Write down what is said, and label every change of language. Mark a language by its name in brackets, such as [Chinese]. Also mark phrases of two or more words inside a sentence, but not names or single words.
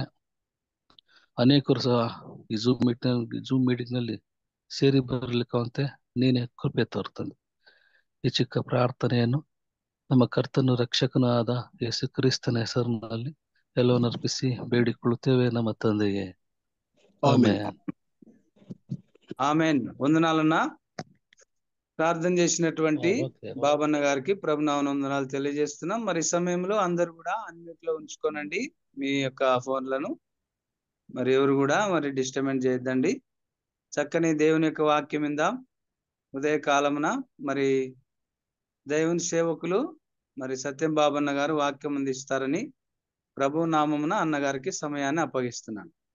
[Kannada] ಅನೇಕರು ಸಹ ಈ ಜೂಮ್ ಮೀಟಿಂಗ್ ನಲ್ಲಿ ಸೇರಿ ಬರಲಿಕ್ಕಂತೆ ನೀನೇ ಕೃಪೆ ತೋರ್ತಂದೆ. ಈ ಚಿಕ್ಕ ಪ್ರಾರ್ಥನೆಯನ್ನು ನಮ್ಮ ಕರ್ತನು ರಕ್ಷಕನೂ ಆದ ಯೇಸು ಕ್ರಿಸ್ತನ ಹೆಸರಿನಲ್ಲಿ ಎಲ್ಲವನ್ನು ಅರ್ಪಿಸಿ ಬೇಡಿಕೊಳ್ಳುತ್ತೇವೆ ನಮ್ಮ ತಂದೆಯೇ, ಆಮೆನ್. [Telugu] ఆమెన్. వందనాలన్నా. ప్రార్థన చేసినటువంటి బాబన్న గారికి ప్రభునామమున వందనాలు తెలియజేస్తున్నాం. మరి సమయంలో అందరు కూడా అన్మ్యూట్ లో ఉంచుకోనండి మీ యొక్క ఫోన్లను. మరి ఎవరు కూడా మరి డిస్టర్బెన్స్ చేయొద్దండి. చక్కని దేవుని యొక్క వాక్యం మీద ఉదయకాలమున మరి దేవుని సేవకులు మరి సత్యం బాబన్న గారు వాక్యం అందిస్తారని ప్రభు నామమున అన్నగారికి సమయాన్ని అప్పగిస్తున్నాను.